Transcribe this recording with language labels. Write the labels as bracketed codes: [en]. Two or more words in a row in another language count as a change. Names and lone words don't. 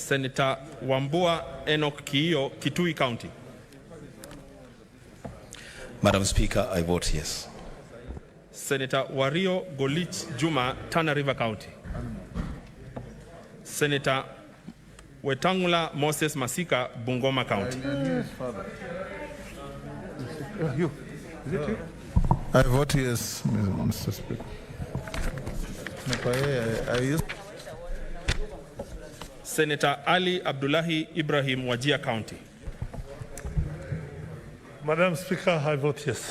[en] Senator Wambua Enoch Kiyo, Kitui County. Madam Speaker, I vote yes. Senator Wario Golich Juma, Tana River County. Senator Wetangula Moses Masika, Bungoma County. I vote yes, Mr. Speaker. Senator Ali Abdullahi Ibrahim, Wajir County. Madam Speaker, I vote yes.